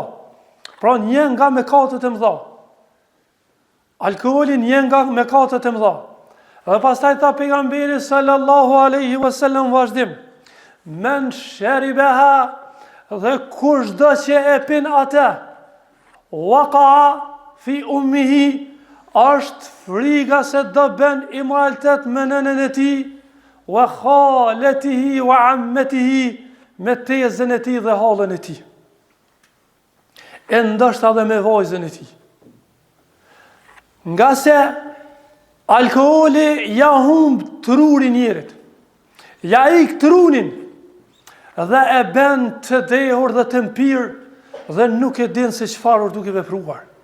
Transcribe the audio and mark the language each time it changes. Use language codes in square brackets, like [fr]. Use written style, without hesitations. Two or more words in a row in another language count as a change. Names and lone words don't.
[sq] Pra një nga mëkatet e mëdha. Alkooli një nga mëkatet e mëdha. Dhe pastaj tha pejgamberi [ar] صلى الله عليه وسلم [sq] vazhdim, [ar] من شربها, [sq] dhe kushdo që e pin atë, [ar] وقع في أمه, [sq] është friga se do bën imoralitet me nënën e tij, [ar] وخالته وعمته, [sq] me tezën e tij dhe hallën e tij. E ndoshta edhe me vajzën e tij. Nga se alkooli ja humb trurin njerit, ja ik trunin, dhe e bën të dehur dhe të mpir, dhe nuk e din se çfarë duke vepruar.